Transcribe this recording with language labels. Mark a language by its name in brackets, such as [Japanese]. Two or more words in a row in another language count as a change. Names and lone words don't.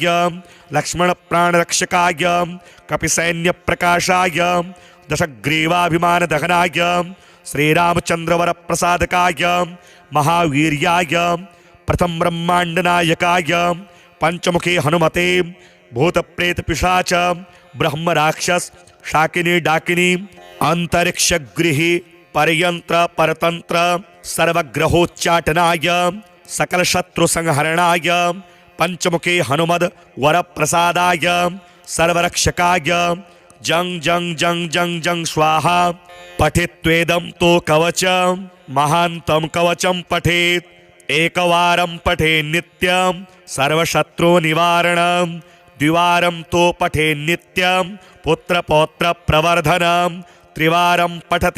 [Sanskrit] लक्ष्मण प्राणरक्षकाय कपिसैन्य प्रकाशाय दशग्रीवाभिमान दहनाय श्रीरामचंद्रवर प्रसादकाय महावीर्याय प्रथम ब्रह्मांड नायकाय पंचमुखी हनुमते भूत प्रेत पिशाच ब्रह्म राक्षस शाकिनी डाकिनी अंतरिक्ष गृही परयंत्र परतंत्र सर्वग्रहोच्चाटनाय सकल शत्रु संहरणाय पंचमुखी हनुमद वर प्रसादाय सर्वरक्षकाय जंग जंग जंग जंग जंग स्वाहा। पठित्वेदं तो कवच महांतम कवचम पठेत् एकवारं पठे नित्यं सर्वशत्रु निवारणं द्विवारं तो पठे नित्यं पुत्र पौत्र प्रवर्धनं त्रिवारं पठते